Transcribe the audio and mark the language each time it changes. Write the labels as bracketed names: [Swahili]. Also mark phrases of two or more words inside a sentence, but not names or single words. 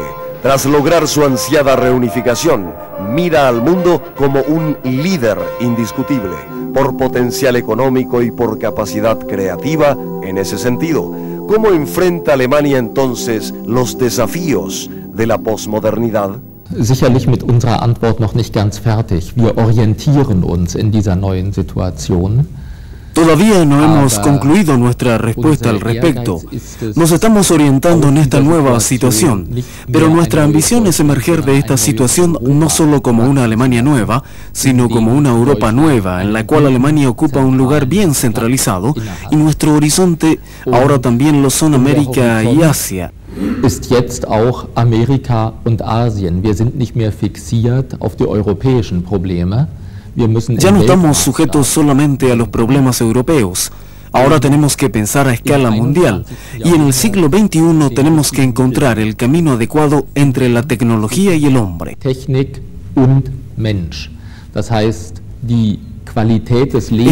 [Spanish] Tras lograr su ansiada reunificación, mira al mundo como un líder indiscutible, por potencial económico y por capacidad creativa en ese sentido. ¿Cómo enfrenta Alemania entonces los desafíos de la posmodernidad? [German] Sicherlich mit unserer Antwort noch nicht ganz fertig. Wir orientieren uns in dieser neuen Situation. [Spanish] Todavía no hemos concluido nuestra respuesta al respecto. Nos estamos orientando en esta nueva situación, pero nuestra ambición es emerger de esta situación no solo como una Alemania nueva, sino como una Europa nueva, en la cual Alemania ocupa un lugar bien centralizado, y nuestro horizonte ahora también lo son América y Asia. [German] Ist jetzt auch Amerika und Asien. Wir sind nicht mehr fixiert auf die europäischen Probleme. [Spanish] Ya no estamos sujetos solamente a los problemas europeos. Ahora tenemos que pensar a escala mundial. Y en el siglo XXI tenemos que encontrar el camino adecuado entre la tecnología y el hombre. [German] Technik und Mensch. Das heißt, die Qualität des Lebens.